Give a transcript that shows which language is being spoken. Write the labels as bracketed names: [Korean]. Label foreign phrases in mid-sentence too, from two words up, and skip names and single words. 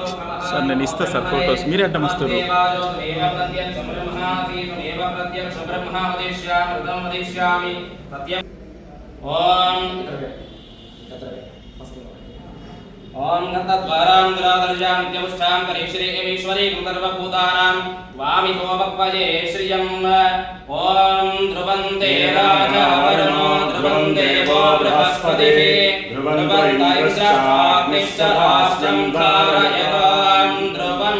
[Telugu] सर నేను ఇస్తా సార్ ఫోటోస్ మీరే అడ్డం వస్తారు [Sanskrit] ओम गतद्वारां दुरादर्जां नित्यपुष्टां करीश्वरी सर्वभूतानां वामि होमपजे श्रियं ओम ध्रुवन्ते राजा वरुणो ध्रुवं देवो बृहस्पतिः ध्रुवन्त इंद्राग्निश्चराष्ट्रं धारयतां ध्रुवं